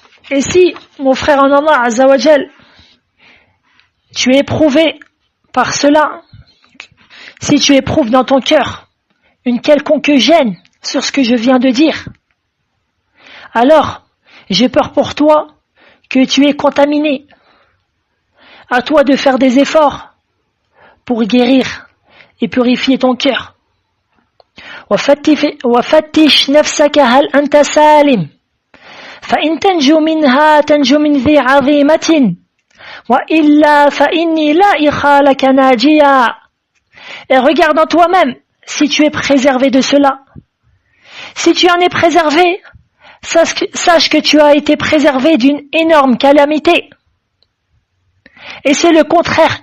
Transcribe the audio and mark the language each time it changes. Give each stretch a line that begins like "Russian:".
French: Et si, mon frère en Allah Azza wa Jal, tu es éprouvé par cela, si tu éprouves dans ton cœur une quelconque gêne sur ce que je viens de dire, alors j'ai peur pour toi que tu es contaminé. À toi de faire des efforts pour guérir et purifier ton cœur.
Arabic: وفتش نفسك هل أنت سالم فإن تنجو منها تنجو من ذي عظيمة وإلا فإني لا إخالك ناجيا.
French: Et regarde en toi-même si tu es préservé de cela. Si tu en es préservé, sache que tu as été préservé d'une énorme calamité. Et c'est le contraire.